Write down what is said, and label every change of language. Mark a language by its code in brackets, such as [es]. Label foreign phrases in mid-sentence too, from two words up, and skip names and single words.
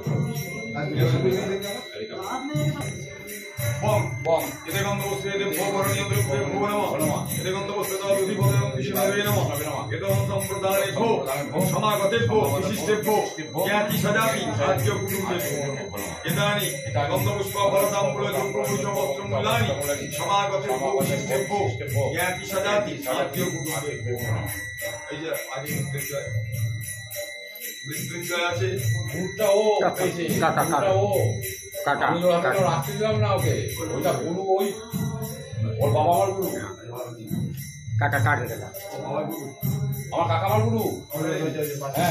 [sa] বং এতে গন্ধপুষ্পে ভবরণীয় দ্রব্যে ভো নমঃ এতে গন্ধপুষ্পে বিষ্ণবে নমঃ এতে সম্প্রদানেভ্যো সমাগতেভ্যো বিশিষ্টেভ্যো জ্ঞাতি সজাতি আদ্য কুটুম্বেভ্যো এতানি গন্ধপুষ্প ফলদাম্বুল যোগ্যবৈত বস্ত্রমূল্যানি সমাগতেভ্যো বিশিষ্টেভ্যো জ্ঞাতি সজাতি আদ্য কুটুম্বেভ্যো [bn] এই যে আগে মৃত্যুঞ্জয় আছে কাকা আমি রাখতে দিলাম না ওকে ওইটা গুরু ওই ওর বাবা আমার গুরু কাকা আমার কাকা আমার গুরু হ্যাঁ